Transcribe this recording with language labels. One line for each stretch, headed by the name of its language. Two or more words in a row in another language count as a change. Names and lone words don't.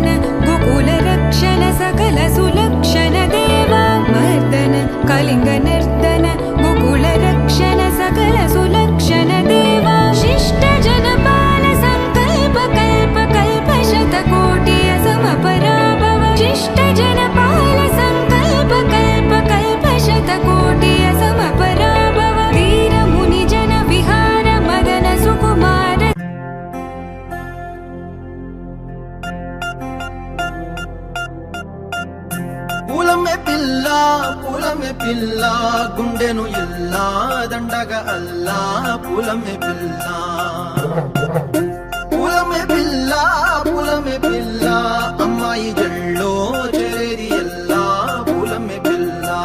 Sanskrit: गोकुलरक्षण सकल सुलक्षण देव मर्दन कलिङ्गनर्तन गोकुलरक्षण सकल सुलक्षण देव शिष्ट जनपाल संकल्प कल्प कल्प शतकोटि असमपराभव शिष्ट जनपाल संकल्प कल्प कल्प शतकोटि असमपराभव वीर मुनि जन विहार मदन सुकुमार
Telugu: పూలమే పిల్ల గుండెను ఇల్లా దండగా అల్లా పూలమే పిల్ల అమ్మాయి జల్లో చేరేది ఎల్లా పూలమే పిల్ల